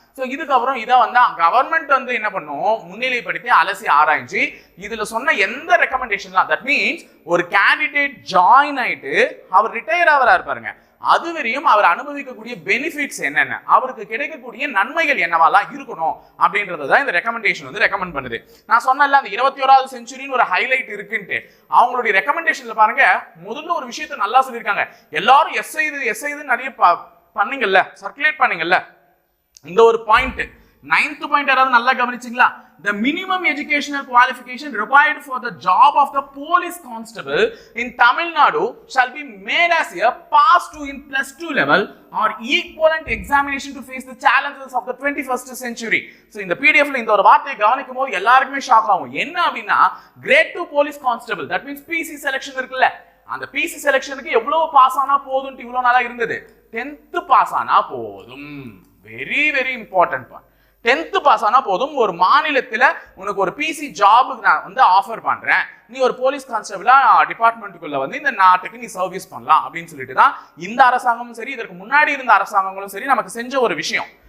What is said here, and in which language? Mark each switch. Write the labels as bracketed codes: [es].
[ta] So இதுக்கப்புறம் இதை government என்ன பண்ணும், முன்னிலைப்படுத்தி அலசி ஆராய்ச்சி இதுல சொன்ன எந்த ரெக்கமெண்டேஷன்லாம், தட் மீன்ஸ் ஒரு கேண்டிடேட் ஜாயின் ஆயிட்டு அவர் ரிட்டையர் ஆவரா இருப்பாருங்க, அது வரையும் அவர் அனுபவிக்கக்கூடிய பெனிஃபிட்ஸ் என்னென்ன, அவருக்கு கிடைக்கக்கூடிய நன்மைகள் என்னவாலாம் இருக்கணும் அப்படின்றத இந்த ரெக்கமெண்டேஷன் ரெக்கமெண்ட் பண்ணுது. நான் சொன்னல அந்த 21வது செஞ்சுரின்னு ஒரு ஹைலைட் இருக்குன்ட்டு, அவங்களுடைய ரெக்கமெண்டேஷன்ல பாருங்க, முதல்ல ஒரு விஷயத்தை நல்லா சொல்லியிருக்காங்க. எல்லாரும் எஸ் ஐது நிறைய பண்ணீங்கல்ல, சர்க்குலேட் பண்ணீங்கல்ல, இந்த ஒரு பாயிண்ட் 9th பாயிண்ட் யாராவது நல்லா கவனிச்சிங்களா? [en] The minimum educational qualification required for the job of the police constable in Tamil Nadu shall be made as a pass to in +2 level or equivalent examination to face the challenges of the 21st century. [ta] So இந்த PDFல இந்த ஒரு வார்த்தையை கவனிக்கும் போது எல்லாருக்குமே shock ஆகும். என்ன அப்படின்னா, [en] grade 2 police constable, that means PC selection [ta] இருக்குல்ல, அந்த PC செலக்ஷனுக்கு எவ்வளவு பாஸ் ஆனா போதும்னு இவ்வளவு நாளா இருந்தது. 10th பாஸ் ஆனா போதும். Very very important point. 10th pass ஆனா போதும். ஒரு மாநிலத்துல உனக்கு ஒரு பிசி ஜாபுக்கு நான் ஆஃபர் பண்றேன், நீ ஒரு போலீஸ் கான்ஸ்டபிளா டிபார்ட்மெண்ட்டுக்குள்ள இந்த நாட்டுக்கு நீ சர்வீஸ் பண்ணலாம் அப்படின்னு சொல்லிட்டு தான் இந்த அரசாங்கமும் சரி, இதற்கு முன்னாடி இருந்த அரசாங்கங்களும் சரி நமக்கு செஞ்ச ஒரு விஷயம்.